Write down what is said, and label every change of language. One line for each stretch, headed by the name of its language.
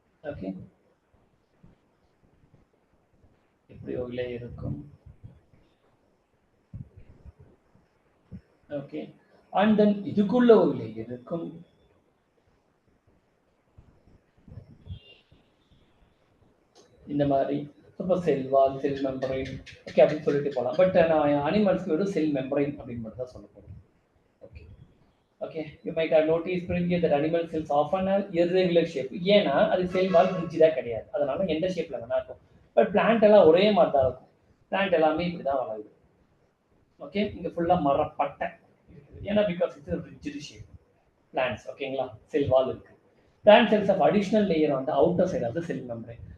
Tamil: Okay, இப்படி ஒரு layer இருக்கும். ஓகே, அண்ட் தென் இதுக்குள்ள ஒரு லேயர் இருக்கும். இந்த மாதிரி சப்போஸ் செல் வால், செல் மெம்பரைன் ஓகே அப்படின்னு சொல்லிட்டு போகலாம். பட் நான் அனிமல்ஸ்க்கு வெறும் செல் மெம்பரைன் அப்படின்னு மட்டும் தான் சொல்ல போகிறேன்.
English: Okay okay, you might have notice previously that animal cells often have irregular shape.
Tamil: ஏன்னா அது செல் வால் பிரிட்ஜ் தான் கிடையாது, அதனால எந்த ஷேப்ல வேணா இருக்கும். பட் பிளான்ட் எல்லாம் ஒரே மாதிரி தான் இருக்கும். பிளான்ட் எல்லாமே இப்படி தான் வளருது. ஓகே, இங்க ஃபுல்லா மரப்பட்டை இருக்குது. ஏன்னா
English: Because it's rigid shape plants.
Tamil: ஓகேங்களா, செல் வால் இருக்கு.
English: Plant cells of additional layer on the outer side of the cell membrane.